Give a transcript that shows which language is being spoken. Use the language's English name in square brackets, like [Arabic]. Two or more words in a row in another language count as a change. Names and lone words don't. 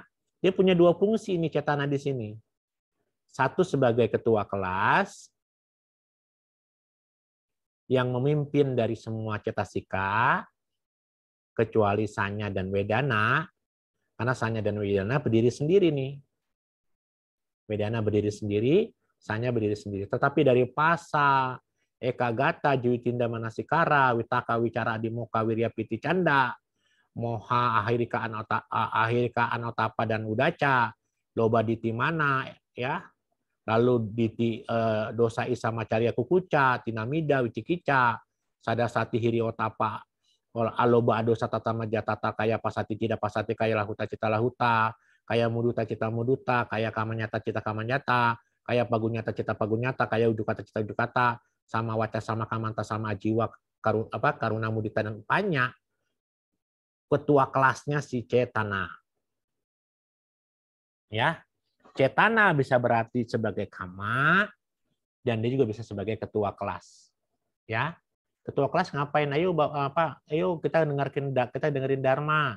[Indonesian] Dia punya dua fungsi ini cetana di sini. Satu sebagai ketua kelas yang memimpin dari semua cetasika kecuali sanya dan wedana, karena sanya dan wedana berdiri sendiri nih. Wedana berdiri sendiri, sanya berdiri sendiri. Tetapi dari pasa, [Pali] ekagata, juitinda manasikara, witaka wicara adimoka wiryapiti canda, moha ahirika anotapa dan udaca, loba ditimana, ya, lalu diti dosa isa macarya kukuca, tinamida wicikica, sadasati hiri otapa, aloba adosa tata majatata kaya pasati tidak pasati kaya lahuta cita lahuta, kaya muduta cita muduta, kaya kamanyata cita kamanyata, kaya pagunyata cita pagunyata, kaya udukata cita udukata, sama waca sama kamanta sama jiwa karuna mudita dan upanya. [Indonesian] Ketua kelasnya si cetana. Ya. Cetana bisa berarti sebagai kama dan dia juga bisa sebagai ketua kelas. Ya. Ketua kelas ngapain? Ayo kita dengerin dharma.